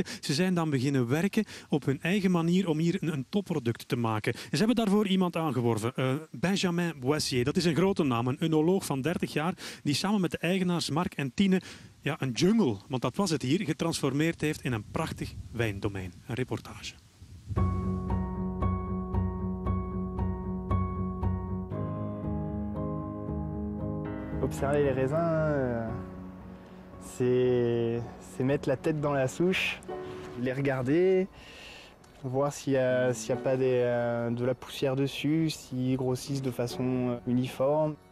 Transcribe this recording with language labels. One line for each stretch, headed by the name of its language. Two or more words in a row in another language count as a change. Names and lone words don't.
Dutch: Ze zijn dan beginnen werken op hun eigen manier om hier een topproduct te maken. En ze hebben daarvoor iemand aangeworven, Benjamin Boissier. Dat is een grote naam, een œnoloog van 30 jaar, die samen met de eigenaars Mark en Tine een jungle, want dat was het hier, getransformeerd heeft in een prachtig wijndomein. Een reportage.
French: Observer les raisins, c'est mettre la tête dans la souche, les regarder, voir s'il n'y a pas de la poussière dessus, s'ils grossissent de façon uniforme.